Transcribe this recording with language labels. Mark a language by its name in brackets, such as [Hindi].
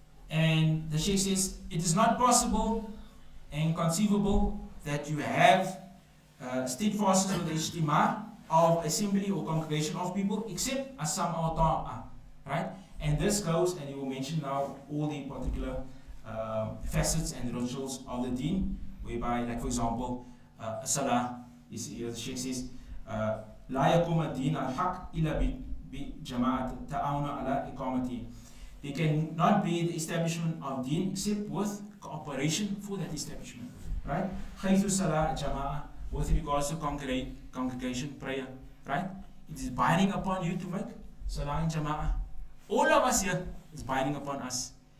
[English] And the Shaykh says, it is not possible and conceivable that you have steadfastness with the ijtima of assembly or congregation of people except [Arabic] as-sam' wa ta'a, [English] right? And this goes, and he will mention now all the particular facets and rituals of the deen, whereby, like for example, salah. [Arabic] The Shaykh says, لا يقوم الدين الحق إلا بجماعة تعاون على إقامته. [English] There cannot be the establishment of deen except with cooperation for that establishment, right? [Arabic] حيث صلاة جماعة, [English] with regards to congregation prayer, right? It is binding upon you to make salah in jama'ah. All of us here, it's binding upon us.